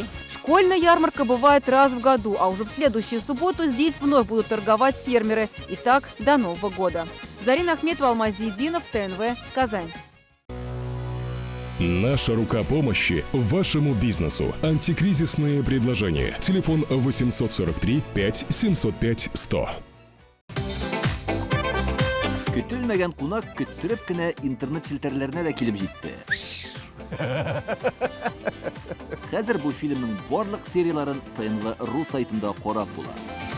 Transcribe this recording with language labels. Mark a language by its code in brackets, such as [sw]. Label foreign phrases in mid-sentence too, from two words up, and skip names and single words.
[ru] Школьная ярмарка бывает раз в году, а уже в следующую субботу здесь вновь будут торговать фермеры. И так до Нового года. Зарина Ахметова, Алмаз Зиединов, ТНВ, Казань. Наша рука помощи вашему бизнесу. Антикризисные предложения. Телефон 843 5 705 100. [tt] Көтелмәгән кунак көттөреп кенә интернет челтәрләренә дә килеп җитте. Хәзер бу фильмның барлык серияларын ТНВ.ру сайтында карап була.